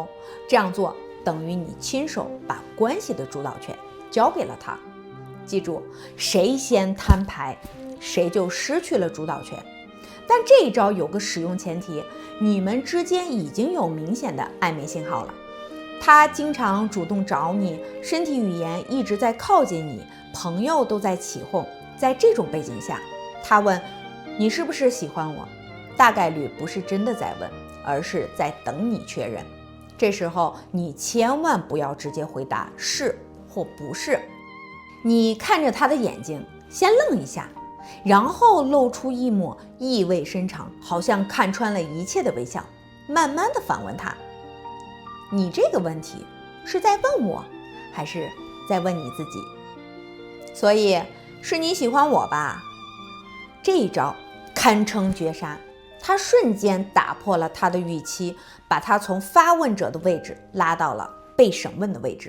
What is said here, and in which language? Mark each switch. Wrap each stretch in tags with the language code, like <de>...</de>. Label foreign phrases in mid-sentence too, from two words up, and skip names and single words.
<zh>這樣做等於你親手把關係的主導權交給了他。記住，誰先攤牌，誰就失去了主導權。但這一招有個使用前提，你們之間已經有明顯的曖昧信號了。他經常主動找你，身體語言一直在靠近你，朋友都在起哄。在這種背景下，他問你是不是喜歡我，大概率不是真的在問，而是在等你確認。這時候你千萬不要直接回答是或不是，你看着他的眼睛，先愣一下，然後露出一抹意味深長，好像看穿了一切的微笑，慢慢地反問他，你這個問題是在問我，還是在問你自己？所以是你喜歡我吧？這一招堪稱絕殺，他瞬間打破了他的預期，把他從發問者的位置拉到了被審問的位置。</zh>